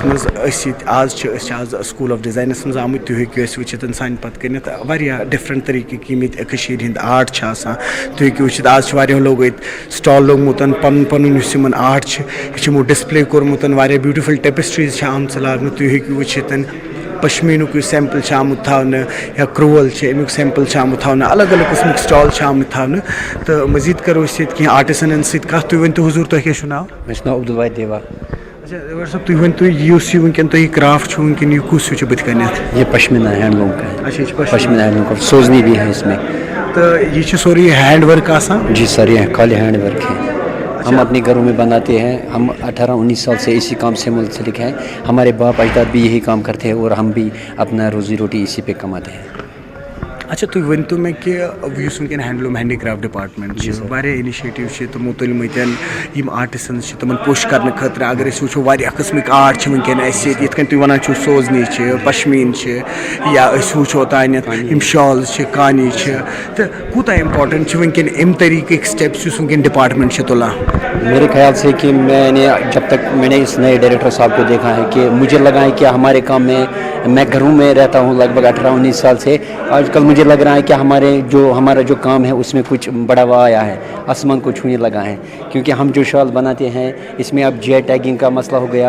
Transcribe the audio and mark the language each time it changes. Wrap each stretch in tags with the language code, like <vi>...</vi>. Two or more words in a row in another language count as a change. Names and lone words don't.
<ks>مز آز</ks> <en>school of designs</en> <ks>مز آمت تھی ہیٚکِو أسۍ وٕچھِتھ سانہِ پتہٕ کٔنٮ۪تھ واریاہ ڈِفرنٹ طریٖقٕکۍ یِم ییٚتہِ کٔشیٖرِ ہِنٛدۍ آرٹ چھِ آسان تُہۍ ہیٚکِو وٕچھِتھ آز چھِ واریاہو لوگو ییٚتہِ سٹال لوگمُت پنُن پنُن یُس یِمن آرٹ چھِ یہِ چھِ یِمو ڈِسپلے کوٚرمُت واریاہ بیوٗٹِفُل ٹیپسٹریٖز چھِ آمژٕ لاگنہٕ تُہۍ ہیٚکِو وٕچھِتھ پشمیٖنُک یُس سیمپل چھُ آمُت تھاونہٕ یا کرٛوول چھِ امیُک سیمپل چھُ آمُت تھاونہٕ الگ الگ قٕسمٕکۍ سٹال چھِ آمٕتۍ تھاونہٕ تہٕ مزیٖد کرو أسۍ ییٚتہِ کینٛہہ آرٹِسنن سۭتۍ کتھ تُہۍ ؤنۍتو حضوٗر تۄہہِ کیٛاہ چھُو ناو؟ مےٚ چھُ ناو عبدالواحد دیوا. اچھا دیوار صٲب تُہۍ ؤنۍتو یُس یہِ وٕنکٮ۪ن تۄہہِ یہِ کرافٹ چھُ وٕنکٮ۪ن یہِ کُس ہیوٗ چھُ بٕتھِ کَنٮ۪تھ؟</ks> <ur>یہ پشمینہ</ur> <en>hand loom</en> <ur>کا ہے. اچھا یہ پشمینہ</ur> <en>hand loom</en> <ur>کا سوزنی بھی ہے اس میں.</ur> <ks>تو یہ چھُ سورُے</ks> <en>hand work</en> <ks>آسان؟</ks> <ur>جی سر یہ خالی</ur> <en>hand work</en> <ur>ہے. ہم اپنے گھروں میں بناتے ہیں. ہم 18-19 سال سے اسی کام سے منسلک ہیں. ہمارے باپ اجداد بھی یہی کام کرتے ہیں اور ہم بھی اپنا روزی روٹی اسی پہ کماتے ہیں.</ur> <ks>اچھا تُہۍ ؤنۍتو مےٚ کہِ یُس وٕنکٮ۪ن</ks> <en>handloom handicraft department</en> <ks>چھُ واریاہ اِنِشیٹِو چھِ تِمو تُلمٕتۍ یِم آرٹِسنٕز چھِ تِمن پُش کرنہٕ خٲطرٕ اگر أسۍ وٕچھو واریاہ قٕسمٕکۍ آرٹ چھِ وٕنکٮ۪ن اَسہِ ییٚتہِ یِتھ کٔنۍ تُہۍ وَنان چھِو سوزنی چھِ پشمیٖن چھِ یا أسۍ وٕچھو تانٮ۪تھ یِم شالٕز چھِ کانی چھِ تہٕ کوٗتاہ اِمپاٹنٹ چھِ وٕنکٮ۪ن اَمہِ طریٖقٕکۍ سٹیپٕس یُس وٕنکٮ۪ن ڈِپاٹمنٹ چھِ تُلان؟</ks> <ur>میرے خیال سے کہ میں نے جب تک میں نے اس نئے ڈائریکٹر صاحب کو دیکھا ہے کہ مجھے لگا ہے کہ ہمارے کام میں گھروں میں رہتا ہوں لگ بھگ 18-19 سال سے. آج کل مجھے لگ رہا ہے کہ ہمارا جو کام ہے اس میں کچھ بڑھاوا آیا ہے, آسمان کو چھونے لگا ہے. کیونکہ ہم جو شال بناتے ہیں اس میں اب</ur> <en>GI tagging</en> <ur>کا مسئلہ ہو گیا.</ur>